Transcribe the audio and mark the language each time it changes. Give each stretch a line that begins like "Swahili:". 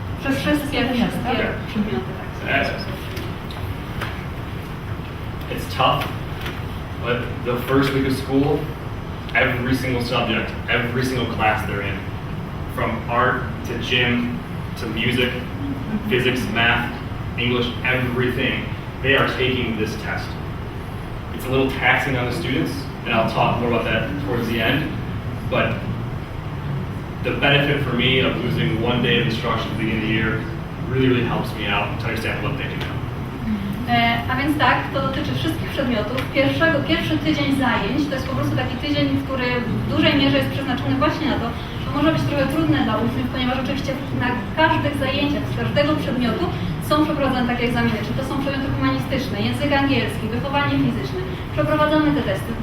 Polish: Przez wszystkie przedmioty, tak.
English: It's tough, but the first week of school, every single subject, every single class they're in, from art to gym to music, physics, math, English, everything, they are taking this test. It's a little taxing on the students, and I'll talk more about that towards the end, but the benefit for me of losing one day of instruction at the beginning of the year really helps me out to understand what they do now.
Polish: A więc tak, to dotyczy wszystkich przedmiotów. Pierwszy tydzień zajęć to jest po prostu taki tydzień, który w dużej mierze jest przeznaczony właśnie na to. To może być trochę trudne dla uczniów, ponieważ oczywiście na każdych zajęciach z każdego przedmiotu są przeprowadzane takie egzaminy. Czy to są przedmioty humanistyczne, język angielski, wychowanie fizyczne. Przeprowadzamy te testy.